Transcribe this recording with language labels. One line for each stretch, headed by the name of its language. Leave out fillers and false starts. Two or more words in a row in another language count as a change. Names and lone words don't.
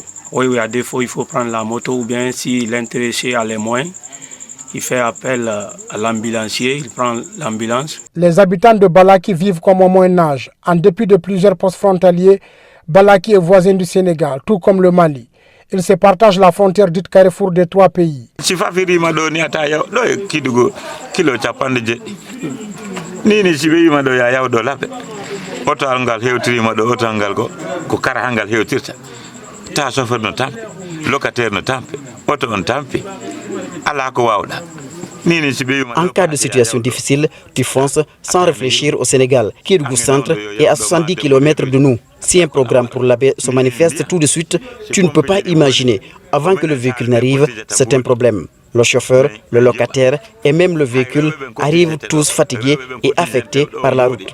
French: Oui, à défaut, il faut prendre la moto ou bien si l'intéressé a les moyens, il fait appel à l'ambulancier, il prend l'ambulance. Les habitants de Balaki vivent comme au Moyen-Âge. En dépit de plusieurs postes frontaliers, Balaki est voisin du Sénégal, tout comme le Mali. Ils se partagent la frontière dite carrefour des 3 pays.
Fula: Oto ngal hewtirima ɗo oto ngal ko kara ngal hewtirta ta chauffeur no tampi locataire no tampi oto on tampi ala ko wawɗa.
French: En cas de situation difficile, tu fonces sans réfléchir au Sénégal. Kédougou Centre est à 70 km de nous. Si un programme pour l'Abbé se manifeste tout de suite, tu ne peux pas imaginer. Avant que le véhicule n'arrive, c'est un problème. Le chauffeur, le locataire et même le véhicule arrivent tous fatigués et affectés par la route.